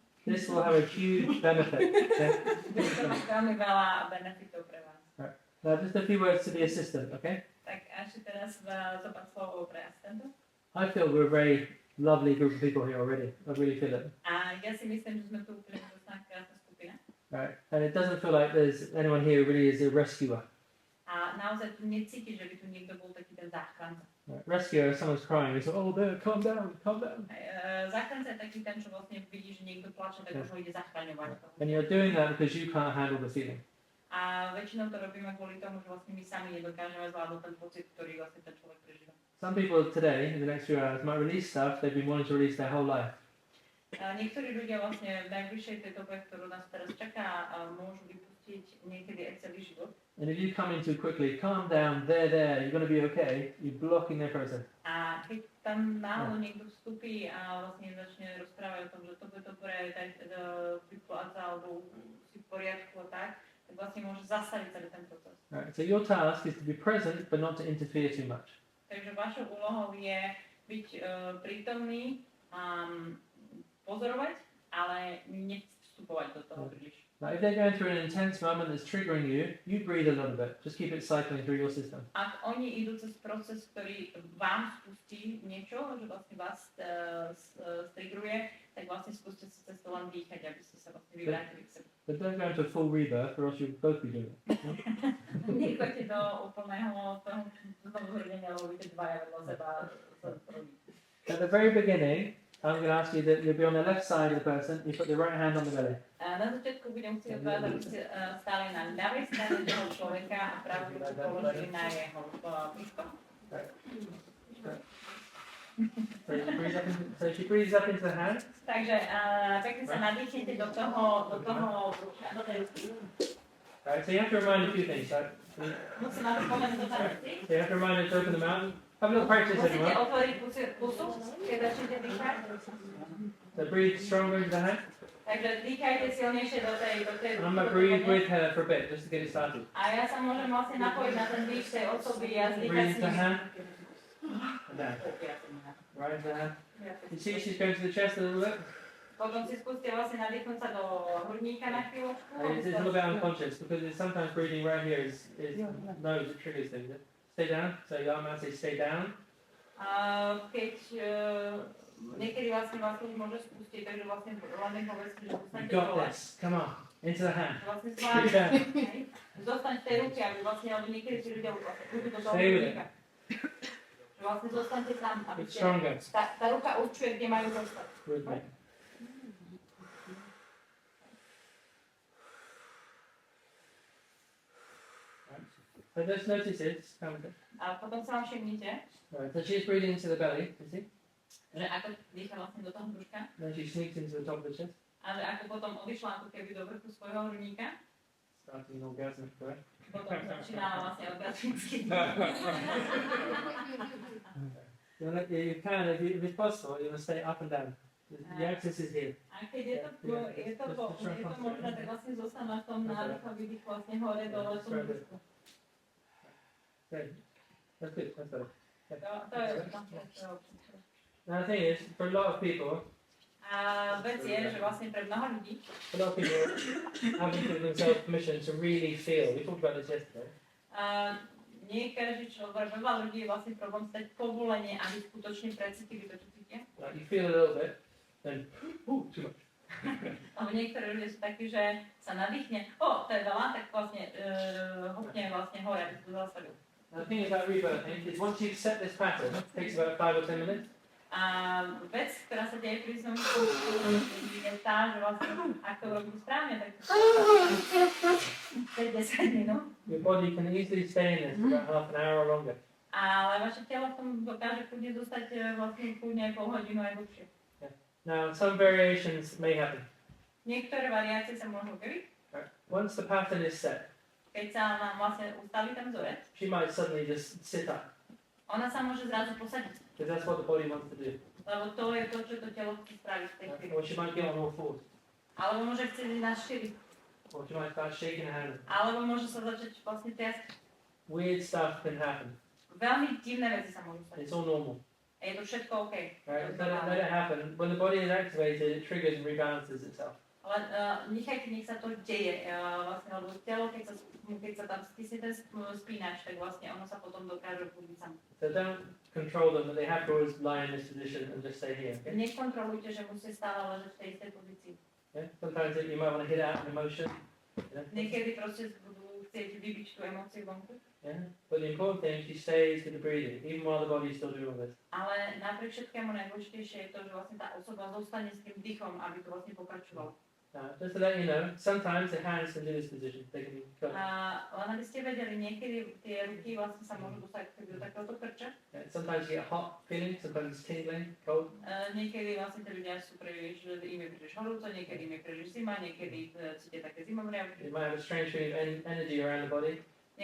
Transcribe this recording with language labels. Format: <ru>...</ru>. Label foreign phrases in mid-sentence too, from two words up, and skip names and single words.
<en>This will have a huge benefit. Okay?</en> <sk>To má veľmi veľa benefitov pre vás.</sk> <en>Right. Now just a few words to the assistant, okay?</en> <sk>Tak ešte teraz zopár slovo pre asistenta.</sk> <en>I feel we're a very lovely group of people here already. I really feel it.</en> <sk>A ja si myslím, že sme tu úplne krásna skupina.</sk> <en>Right. And it doesn't feel like there's anyone here who really is a rescuer.</en> <sk>A naozaj tu necítiš, že by tu niekto bol taký ten záchranca.</sk> <en>Right. Rescuer, if someone's crying, we say, oh, there, calm down, calm down.</en> <sk>Záchranca je taký ten, čo vlastne vidí, že niekto plače, tak už ho ide zachraňovať.</sk> <en>And you're doing that because you can't handle the feeling.</en> <sk>A väčšinou to robíme kvôli tomu, že vlastne my sami nedokážeme zvládnuť ten pocit, ktorý vlastne ten človek prežíva.</sk> <en>Some people today, in the next few hours, might release stuff they've been wanting to release their whole life.</en> <sk>Niektorí ľudia vlastne v najbližšej tejto dobe, ktorú nás teraz čaká, môžu vypustiť niekedy aj celý život.</sk> <en>And if you come in too quickly, calm down, there, you're going to be okay, you're blocking their process.</en> <sk>A keď tam náhodou niekto vstúpi a vlastne začne rozprávať o tom, že to bude dobre, tak vypláca alebo si v poriadku a tak tak vlastne môže zastaviť celý ten proces.</sk> <en>Right. So your task is to be present, but not to interfere too much.</en> <sk>Takže vašou úlohou je byť prítomný a pozorovať, ale nevstupovať do toho príliš.</sk> <en>Now, if they're going through an intense moment that's triggering you, you breathe a little bit. Just keep it cycling through your system.</en> <sk>Ak oni idú cez proces, ktorý vám spustí niečo, že vlastne vás trigruje, tak vlastne skúste si cez to len dýchať, aby ste sa vlastne vyvrátili k sebe.</sk> <en>But don't go into a full rebirth, or else you'll both be doing it.</en> <sk>Nechoďte do úplného znovuzrodenia, lebo budete dvaja vedľa seba.</sk> <en>At the very beginning, I'm going to ask you that you'll be on the left side of the person, you put the right hand on the belly.</en> <sk>Na začiatku budem chcieť od vás, aby ste stáli na ľavej strane toho človeka a pravú ruku položili na jeho brúško.</sk> <en>So she breathes up into the hand.</en> <sk>Takže pekne sa nadýchnete do toho brúška, do tej ruky.</sk> <en>Right, so you have to remind a few things. Right?</en> <sk>Musím na to spomenúť do veci.</sk> <en>So you have to remind her to open the mouth. Have a little practice,</en> <sk>Musíte</sk> <en>everyone.</en> <sk>otvoriť pusu, keď začnete dýchať.</sk> <en>So breathe stronger into the hand.</en> <sk>Takže dýchajte silnejšie do tej</sk> <en>I'm going to breathe with her for a bit, just to get it started.</en> <sk>A ja sa môžem vlastne napojiť na ten dých tej osoby a zdýchať</sk> <en>Breathe</en> <sk>s</sk> <en>into the</en> <sk>ním.</sk> <en>hand. And down. Right into the hand. You see she's going to the chest a little bit?</en> <sk>Potom si skúste vlastne nadýchnuť sa do hrudníka na chvíľočku.</sk> <en>It's a little bit unconscious because it's sometimes breathing right here is nose that triggers things. Stay down. So your arm out, say stay down.</en> <sk>Keď niekedy vlastne vás už môže spustiť, takže vlastne len im povedzte, že</sk> <en>You</en> <sk>zostaňte</sk> <en>got</en> <sk>dole.</sk> <en>this. Come on. Into the hand.</en> <sk>Vlastne</sk> <en>Keep it down.</en> <sk>zostaň v tej ruke, aby vlastne, alebo niekedy si ľudia ľudí do toho</sk> <en>Stay with it.</en> <sk>hrudníka. Že vlastne zostaňte tam, aby</sk> <en>It's</en> <sk>ste...</sk> <en>stronger.</en> <sk>Tá ruka určuje, kde majú zostať.</sk> <en>With me. So just notice it. Come with it.</en> <sk>A potom sa vám všimnite,</sk> <en>Right. So she's breathing into the belly. You see?</en> <sk>že ako dýcha vlastne do toho brúška,</sk> <en>Then she sneaks into the top of the chest,</en> <sk>ale ako potom odišla ako keby do vrchu svojho hrudníka,</sk> <en>starting an orgasmic breath.</en> <sk>potom začínala vlastne orgasmicky.</sk> <en>You can, if it's possible, you must stay up and down. The axis is here.</en> <sk>A keď je to možné, tak vlastne zostane v tom nádychu a výdychu vlastne hore dole v tom brúšku.</sk> <en>Great. That's good. That's better.</en> <sk>To je</sk> <en>Now the thing is, for a lot of people,</en> <sk>a vec je, že vlastne pre mnoho ľudí,</sk> <en>a lot of people haven't given themselves permission to really feel. We talked about this yesterday.</en> <sk>nie každý človek, veľa ľudí je vlastne problém stať povolenie, aby skutočne precítili to, čo cítia.</sk> <en>Like you feel a little bit, then too much.</en> <sk>Lebo niektorí ľudia sú takí, že sa nadýchne, to je veľa, tak vlastne hopne vlastne hore, aby to zastavil.</sk> <en>Now the thing about rebirthing is once you've set this pattern, it takes about 5 or 10 minutes.</en> <sk>A vec, ktorá sa deje pri znovu je tá, že vlastne, ak to robím správne, tak 5-10 minút.</sk> <en>Your body can easily stay in this for about half an hour or longer.</en> <sk>Ale vaše telo v tom dokáže kľudne zostať vlastne kľudne aj pol hodinu aj dlhšie.</sk> <en>Now some variations may happen.</en> <sk>Niektoré variácie sa môžu objaviť.</sk> <en>Right. Once the pattern is set,</en> <sk>Keď sa nám vlastne ustaví ten vzorec,</sk> <en>she might suddenly just sit up</en> <sk>ona sa môže zrazu posadiť.</sk> <en>because that's what the body wants to do.</en> <sk>Lebo to je to, čo to telo chce spraviť v tej chvíli.</sk> <en>Or she might get on all fours.</en> <sk>Alebo môže chcieť ísť na štyri.</sk> <en>Or she might start shaking her hand.</en> <sk>Alebo môže sa začať vlastne triasť.</sk> <en>Weird stuff can happen.</en> <sk>Veľmi divné veci sa môžu stať.</sk> <en>It's all normal.</en> <sk>A je to všetko OK.</sk> <en>Right? Let it happen. When the body is activated, it triggers and rebalances itself.</en> <sk>Ale nechajte, nech sa to deje. Vlastne, lebo telo, keď sa tam stisne ten spínač, tak vlastne ono sa potom dokáže budiť samo.</sk> <en>So don't control them, but they have to always lie in this position and just stay here. Okay?</en> <sk>Nekontrolujte, že musí stále ležať v tej istej pozícii.</sk> <en>Yeah? Sometimes you might want to hit out an emotion. Yeah?</en> <sk>Niekedy proste budú chcieť vybiť tú emóciu vonku.</sk> <en>Yeah? But the important thing is she stays with the breathing, even while the body is still doing all this.</en> <sk>Ale napriek všetkému najdôležitejšie je to, že vlastne tá osoba zostane s tým dýchom, aby to vlastne pokračovalo.</sk> <en>Just to let you know, sometimes the hands can do this position. They can go.</en> <sk>Len aby ste vedeli, niekedy tie ruky vlastne sa môžu dostať do takéhoto krča.</sk> <en>Yeah, sometimes you get a hot feeling, sometimes it's tingling, cold.</en> <sk>Niekedy vlastne tí ľudia sú príliš, že im je príliš horúco, niekedy im je príliš zima, niekedy cítia také zimomriavky.</sk> <en>You might have a strange feeling of energy around the body.</en>